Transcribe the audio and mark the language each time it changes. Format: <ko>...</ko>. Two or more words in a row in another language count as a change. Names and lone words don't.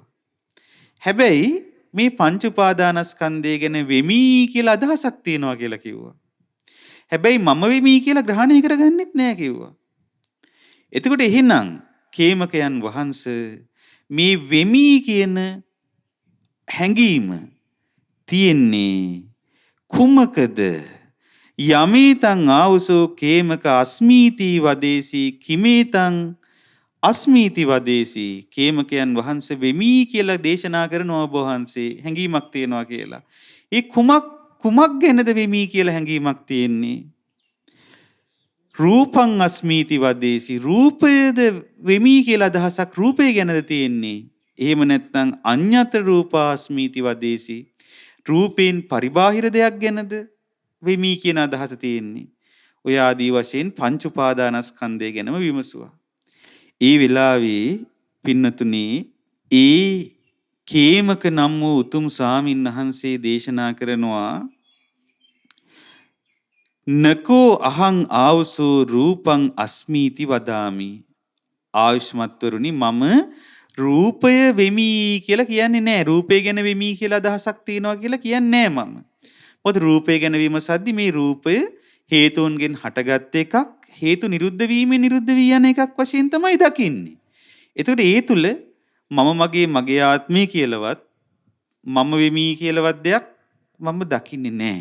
<si>හැබැයි මේ පංච උපාදානස්කන්ධය ගැන වෙමි කියලා අදහසක් තියෙනවා කියලා කිව්වා. හැබැයි මම වෙමි කියලා ග්‍රහණය කරගන්නෙත් නැහැ කිව්වා. එතකොට එහෙනම් කේමකයන් වහන්සේ මේ වෙමි කියන හැඟීම තියෙන්නේ කුමකද?</si> <pi>යමේතං ආවසෝ කේමක අස්මීති වදේසි කිමේතං අස්මීති වදේසි.</pi> <si>කේමකයන් වහන්සේ වෙමි කියලා දේශනා කරන ඔබ වහන්සේ හැඟීමක් තියෙනවා කියලා. ඒ කුමක් ගැනද වෙමි කියලා හැඟීමක් තියෙන්නේ?</si> <pi>රූපං අස්මීති වදේසි.</pi> <si>රූපයද වෙමි කියලා අදහසක් රූපය ගැනද තියෙන්නේ? එහෙම නැත්නම්</si> <pi>අඤ්ඤත රූපාස්මීති වදේසි.</pi> <si>රූපෙන් පරිබාහිර දෙයක් ගැනද වෙමි කියන අදහස තියෙන්නේ? ඔය ආදී වශයෙන් පංච උපාදානස්කන්ධය ගැනම විමසුවා. ඒ වෙලාවේ පින්නතුනි ඒ කේමක නම් වූ උතුම් ස්වාමීන් වහන්සේ දේශනා කරනවා</si> <pi>නකෝ අහං ආවසෝ රූපං අස්මීති වදාමි.</pi> <si>ආයුෂ්මත්වරුනි මම රූපය වෙමි කියලා කියන්නේ නැහැ. රූපය ගැන වෙමි කියලා අදහසක් තියෙනවා කියලා කියන්නේ නැහැ මම. මොකද රූපය ගැන විමසද්දි මේ රූපය හේතුන්ගෙන් හටගත් එකක්, හේතු නිරුද්ධ වීමෙන් නිරුද්ධ වී යන එකක් වශයෙන් තමයි දකින්නේ. එතකොට ඒ තුල මම මගේ ආත්මය කියලාවත් මම වෙමි කියලාවත් දෙයක් මම දකින්නේ නැහැ.</si>